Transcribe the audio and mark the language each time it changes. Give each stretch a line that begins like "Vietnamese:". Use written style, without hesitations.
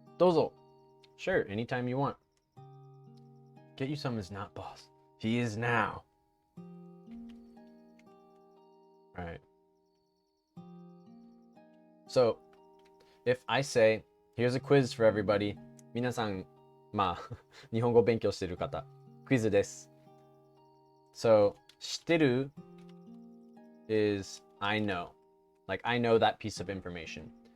English: Dozo. Sure, anytime you want. Get you some is not boss. He is now. Alright. So, if I say, here's a quiz for everybody.
Japanese: 皆さん、日本語勉強してる方、クイズです。
English: So, 知ってる is I know. Like, I know that piece of information.